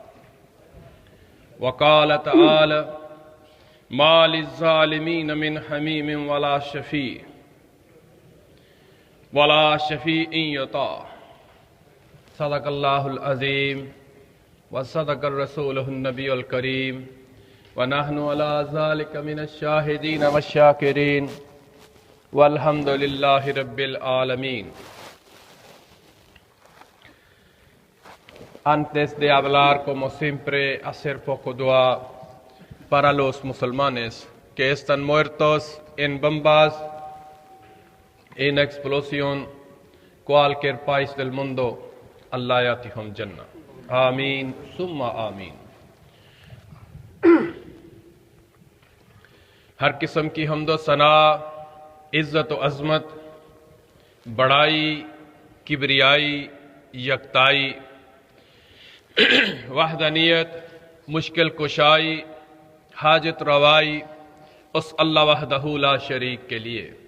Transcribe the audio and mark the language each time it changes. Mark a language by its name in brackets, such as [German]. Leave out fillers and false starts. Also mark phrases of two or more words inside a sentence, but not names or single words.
[Arabic] وقال تعالى ما للظالمین من حمیم ولا شفیع یطاع۔ صدق اللہ العظیم وصدق الرسول النبی الکریم ونحن على ذلك من الشاہدین والشاکرین والحمد للہ رب العالمین۔ [Spanish] Antes de hablar, como siempre, hacer poco dua para los musulmanes que están muertos en bombas, en explosión, cualquier país del mundo. [Arabic] الله يؤتيهم جنة. آمین ثم آمین۔ [Urdu] ہر قسم کی حمد و ثنا، عزت و عظمت، بڑائی، کبریائی، یکتائی، وحدانیت، مشکل کشائی، حاجت روائی اس اللہ [Arabic] وحدہ لا شریک [Urdu] کے لیے،